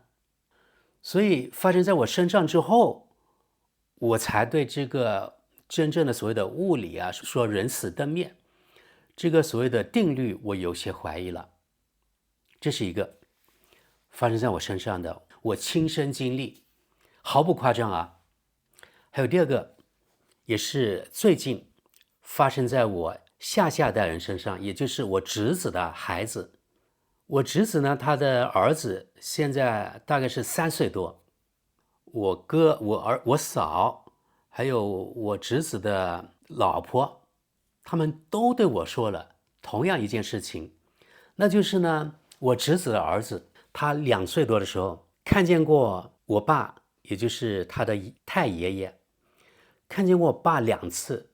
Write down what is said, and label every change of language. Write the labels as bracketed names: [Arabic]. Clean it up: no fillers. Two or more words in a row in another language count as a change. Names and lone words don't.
[Chinese] 所以發生在我身上之後，我才對這個真正的所謂的物理啊，說人死燈滅，這個所謂的定律我有些懷疑了。這是一個發生在我身上的，我親身經歷，毫不誇張啊。還有第二個，也是最近發生在我下代人身上，也就是我侄子的孩子。我侄子呢，他的兒子現在大概是3歲多。我哥、我嫂，還有我侄子的老婆，他們都对我說了同樣一件事情，那就是呢，我侄子的兒子，他2歲多的時候看見過我爸，也就是他的太爺爺，看見過我爸2次。